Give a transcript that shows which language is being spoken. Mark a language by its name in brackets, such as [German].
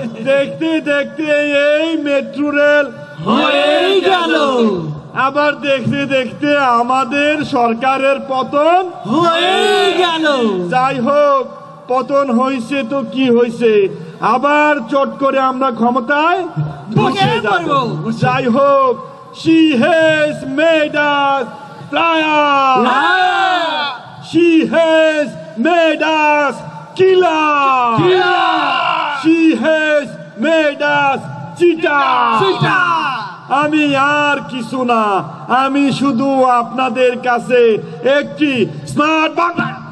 [Bangla] দেখতে দেখতে এই মেট্রো রেল হয়ে গেল, আবার দেখতে দেখতে আমাদের সরকারের পতন হয়ে গেল। যাই হোক, পতন হয়েছে তো কি হয়েছে, আবার চট করে আমরা ক্ষমতায় বসে যাব। যাই হোক, [English] she has made us flyers, she has made us killers, she has made us cheaters. [Bangla] আমি আর কিছু না, আমি শুধু আপনাদের কাছে একটি স্মার্ট বাংলা।